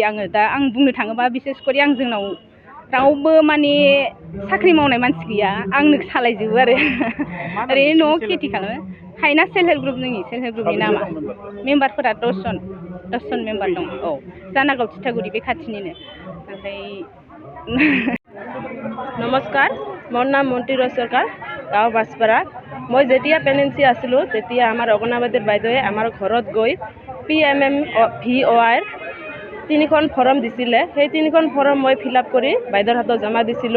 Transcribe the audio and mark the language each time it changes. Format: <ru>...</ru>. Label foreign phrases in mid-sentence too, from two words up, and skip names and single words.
<brx>आं बुंनो थाङोबा बिसेस करि जोंनाव रावबो माने साख्रि मावनाय मानसि गैया, आंनो सालायजोबो आरो। ओरैनो न'आव खेथि खालामो। हायना</brx> <en>self help group,</en> <brx>जोंनि</brx> <en>self help group</en> <brx>नामा मेम्बारफोरा 10 जन मेम्बार दं। औ, जानागाव तितागुरि बे खाथिनिनो। ओमफ्राय</brx> <as>নমস্কাৰ, মোৰ নাম মন্তিৰ চৰকাৰ, গাঁও বাছপাৰা। মই যেতিয়া প্ৰেগনেঞ্চি আছিলোঁ তেতিয়া আমাৰ অংগনাবাদীৰ বাইদেৱে আমাৰ ঘৰত গৈ PMMVOIৰ 3খন ফৰ্ম দিছিলে। সেই 3খন ফৰ্ম মই</as> <en>fill up</en> <as>কৰি বাইদেউৰ হাতত জমা দিছিলোঁ।</as>